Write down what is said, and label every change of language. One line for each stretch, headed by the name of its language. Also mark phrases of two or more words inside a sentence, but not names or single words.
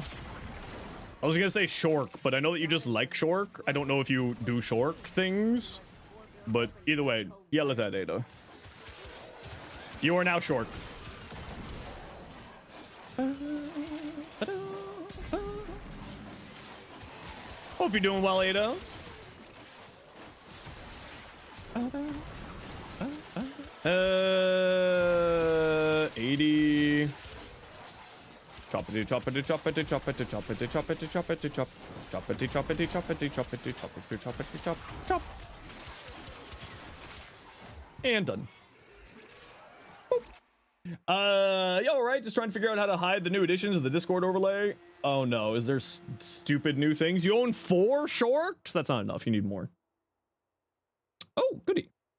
English: I was gonna say Shork, but I know that you just like Shork. I don't know if you do Shork things, but either way, yell at that, Ada. You are now Shork. Hope you're doing well, Ada. 80. Choppity choppity choppity choppity choppity choppity choppity chop. Choppity choppity choppity choppity choppity choppity chop. Chop. And done. Yo, right? Just trying to figure out how to hide the new additions of the Discord overlay. Oh no, is there stupid new things? You own 4 Shorks? That's not enough. You need more. Oh, goody.